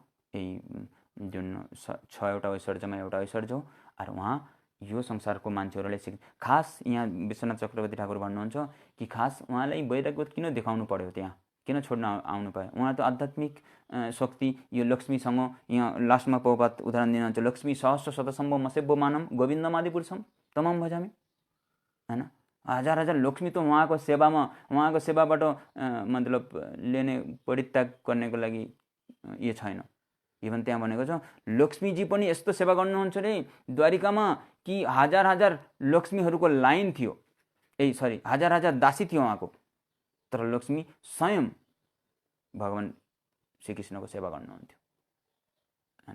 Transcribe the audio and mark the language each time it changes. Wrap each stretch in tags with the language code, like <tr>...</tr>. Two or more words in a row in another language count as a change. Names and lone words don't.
<ne>यही जुन 6वटा ऐश्वर्यमा एउटा ऐश्वर्य हो। और उहाँ यो संसारको मान्छेहरूले खास यहाँ विश्वनाथ चक्रवर्ती ठाकुर भन्नुहुन्छ कि खास उहाँलाई वैराग्य किन देखाउनु पर्यो, त्यहाँ किन छोड्न आउनु पायो। उहाँ त आध्यात्मिक शक्ति यो लक्ष्मीसँग, यहाँ लास्टमा प्रभुपाद उदाहरण दिनुहुन्छ,</ne> <sa>लक्ष्मी सहस्र शतसम्भ मसेव्य मानम गोविन्दमादि पुरुषम तमाम भजामी हैन।</sa> <ne>हजार हजार लक्ष्मी त उहाँको सेवामा, उहाँको सेवाबाट मतलब लेने परित्याग गर्नेको लागि यो छैन। इभन त्यहाँ भनेको छ लक्ष्मीजी पनि यस्तो सेवा गर्नुहुन्छ रे द्वारिकामा कि हजार हजार लक्ष्मीहरूको लाइन थियो, हजार हजार दासी थियो उहाँको, तर लक्ष्मी स्वयं भगवान श्रीकृष्णको सेवा गर्नुहुन्थ्यो हैन।</ne>